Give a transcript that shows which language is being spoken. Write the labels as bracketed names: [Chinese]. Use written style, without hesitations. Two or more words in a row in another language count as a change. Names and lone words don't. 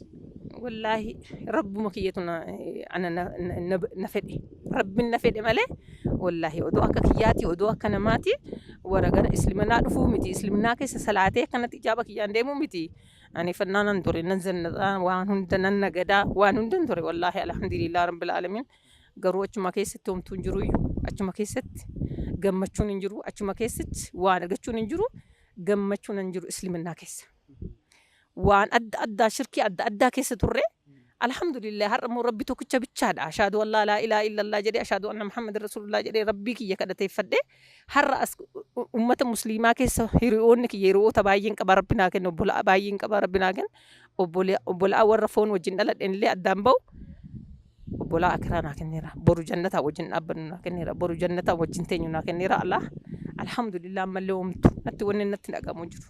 [Oromo] Wallaahi rabbuma kiyyatu ana na fedhe rabbiin na fedhe malee wallaahi odoo akka kiyyaati odoo akka namaati warra gara islaaminaa dhufuu miti islaaminaa keessa salaatee akkanatti ijaaba kiyyaan deemuu miti ani fannaa nan ture nan zannataa waan hunda nan nagadaa waan hunda ture wallaahi [Arabic] الحمد لله رب العالمين [Oromo] garuu achuma keessatti homtuu hin jiru achuma keessatti gammachuun hin jiru achuma keessatti waan argachuun hin jiru gammachuun hin jiru islaaminaa keessa waan adda addaa shirkii adda addaa keessa turre alhamdulillah har'a moo rabbi tokkicha bichaadha [Arabic] أشهد أن لا إله إلا الله [Oromo] jedhee [Arabic] أشهد أن محمدا رسول الله [Oromo] jedhee rabbii kiyya kadhateeffadhe har'a as ummata musliimaa keessa hiriyoonni kiyya hiriyoota baay'een qaba rabbi naa kenna obbolaa baay'een qaba rabbi naa kenna obbolaa warra foon wajjin dhaladheen illee addaan ba'u obbolaa akiraa naa kenneera boru jannataa wajjin dhaabbannu naa kenneera boru jannataa wajjin teenyu naa kenneera [Arabic] الله الحمد لله [Oromo] ammallee oomtu natti wanni natti dhagamu jiru.